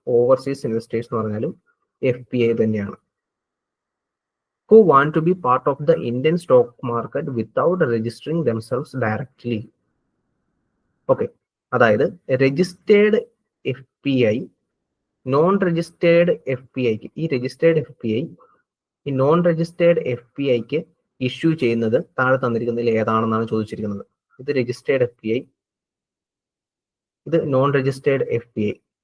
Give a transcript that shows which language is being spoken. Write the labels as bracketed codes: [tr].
[ml] Overseas investors എന്ന് പറഞ്ഞാലും FPI തന്നെയാണ്. [en] Who want to be part of the Indian stock market without registering themselves directly. [ml] Okay, അതായത് registered FPI, non registered FPI, ഈ registered FPI ഈ non registered FPIക്ക് issue ചെയ്യുന്നത് താഴെ തന്നിരിക്കുന്നതിൽ ഏതാണെന്നാണ് ചോദിച്ചിരിക്കുന്നത്. ഇത് രജിസ്റ്റേർഡ് FPI, ഇത് നോൺ രജിസ്റ്റേർഡ് FPI.